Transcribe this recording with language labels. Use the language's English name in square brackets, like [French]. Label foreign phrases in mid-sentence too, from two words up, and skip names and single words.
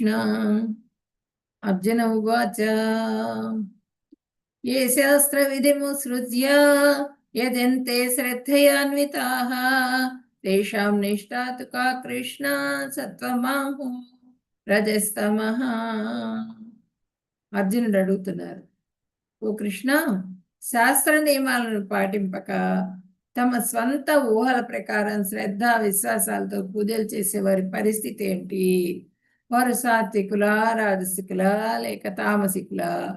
[Sanskrit] अर्जुन उवाच ये शास्त्रविधिमुत्सृज्य यजन्ते श्रद्धयान्विताः तेषां निष्ठा तु का कृष्ण सत्त्वमाहु रजस्तमः. [Telugu] అర్జునుడు అడుగుతున్నారు, ఓ కృష్ణ, శాస్త్ర నియమాలను పాటింపక తమ స్వంత ఊహల ప్రకారం శ్రద్ధ విశ్వాసాలతో పూజలు చేసే వారి పరిస్థితి ఏంటి? వారు సాత్వికులా, రాజసికులా, లేక తామసికులా?